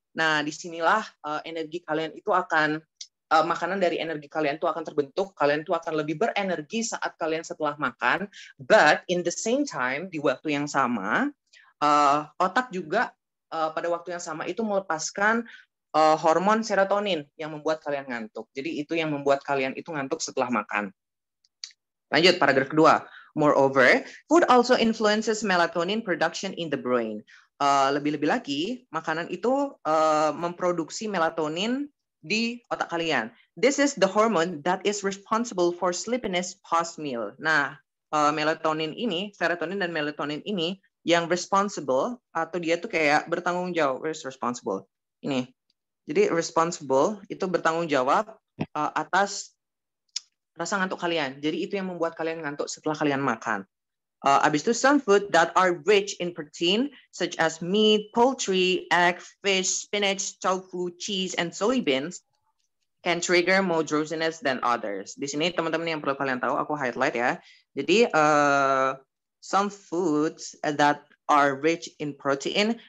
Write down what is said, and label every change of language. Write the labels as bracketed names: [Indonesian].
[Indonesian] Nah, disinilah energi kalian itu akan, makanan dari energi kalian itu akan terbentuk, kalian itu akan lebih berenergi saat kalian setelah makan, [English] but in the same time, [Indonesian] di waktu yang sama, otak juga pada waktu yang sama itu melepaskan hormon serotonin yang membuat kalian ngantuk. Jadi itu yang membuat kalian itu ngantuk setelah makan. Lanjut, paragraf kedua. [English] Moreover, food also influences melatonin production in the brain. [Indonesian] Lebih-lebih lagi, makanan itu memproduksi melatonin di otak kalian. [English] This is the hormone that is responsible for sleepiness post-meal. [Indonesian] Nah, serotonin dan melatonin ini yang responsible, atau dia tuh kayak bertanggung jawab. [English] Where's responsible? [Indonesian] Ini. Jadi responsible itu bertanggung jawab atas rasa ngantuk kalian. Jadi itu yang membuat kalian ngantuk setelah kalian makan. Abis itu, [English] some food that are rich in protein, such as meat, poultry, egg, fish, spinach, tofu, cheese, and soybeans, can trigger more drowsiness than others. [Indonesian] Di sini teman-teman yang perlu kalian tahu, aku highlight ya. Jadi [English] some foods that are rich in protein.